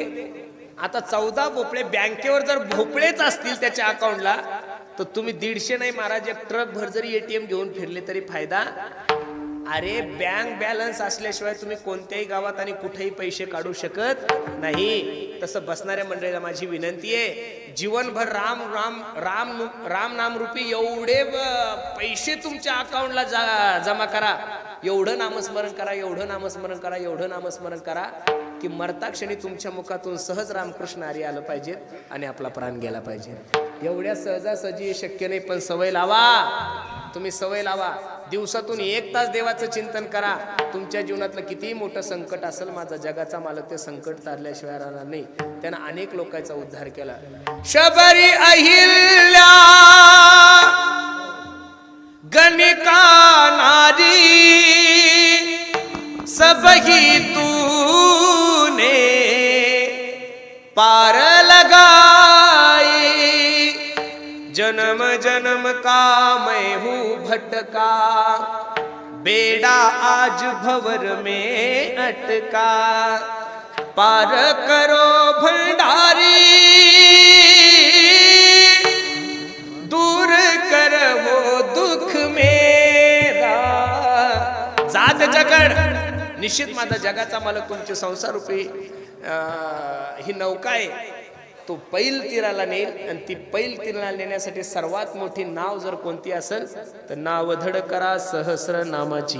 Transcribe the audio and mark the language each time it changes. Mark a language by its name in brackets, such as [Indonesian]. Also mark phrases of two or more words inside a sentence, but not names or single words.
[Marathi] आता 14 भोपळे बँकेवर जर भोपळेच असतील त्याच्या अकाउंटला, तर तुम्ही 150 नाही महाराज, एक ट्रक भर जरी एटीएम घेऊन फिरले तरी फायदा. अरे बँक बॅलन्स असल्याशिवाय तुम्ही कोणत्याही गावात आणि कुठेही पैसे काढू शकत नाही. तसं बसणाऱ्या मंडळीला माझी विनंती आहे, जीवनभर राम राम राम राम नाम रूपी एवढे पैसे तुमच्या अकाउंटला जमा करा, एवढं नामस्मरण करा, एवढं नामस्मरण करा, एवढं नामस्मरण करा की मरता क्षणी तुमच्या मुखातून सहज रामकृष्ण हरी आलं पाहिजे आणि आपला प्राण गेला पाहिजे. एवढ्या सहजासहजी शक्य नाही, पण सवय लावा. तुम्ही सवय लावा. दिवसातून 1 तास देवाचं चिंतन करा. तुमच्या जीवनातलं कितीही मोठं संकट असेल, माझा जगाचा मालक ते संकट तारल्याशिवाय राहणार नाही. त्यानं अनेक लोकांचा उद्धार केला. [Hindi] शबरी अहिल्या गणिका नारी सबही तूने पार लगाई, जन्म जन्म का मैं हूँ भटका, बेड़ा आज भंवर में अटका, पार करो भंडारी, दूर कर वो दुख मेरा. [Marathi] जात जगड निश्चित माझा जगाचा मालक तुमचे संसार रूपी ही नौका आहे, तो पैल तीराला नेईल. आणि ती पैल तीराला नेण्यासाठी सर्वात मोठी नाव जर कोणती असेल तर नाव धड करा सहस्र नामाची.